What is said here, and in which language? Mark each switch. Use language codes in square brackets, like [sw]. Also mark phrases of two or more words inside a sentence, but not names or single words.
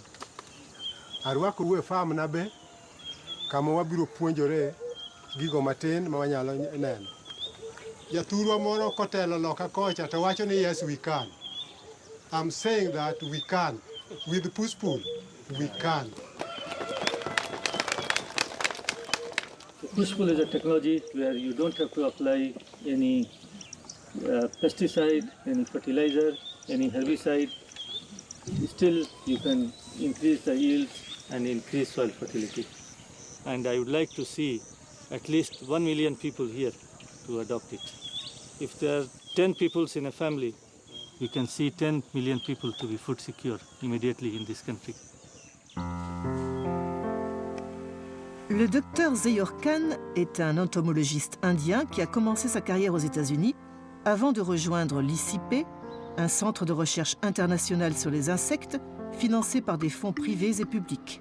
[luo] Arwakou e farm na be kama wabiro puonjore gigo matin ma wanyalo neno. Jathurwa moro kotelo loka kocha to wacho ni [en] yes we can. I'm saying that we can. With Pushpool, we can. Pushpool is a technology where you don't have to apply any pesticide, any fertilizer, any herbicide. Still, you can increase the yield and increase soil fertility. And I would like to see at least 1 million people here to adopt it. If there are 10 people in a family, you can see 10 million people to be food secure immediately in this country. [fr] Le docteur Zahir Khan est un entomologiste indien qui a commencé sa carrière aux États-Unis avant de rejoindre l'ICIP, un centre de recherche international sur les insectes financé par des fonds privés et publics.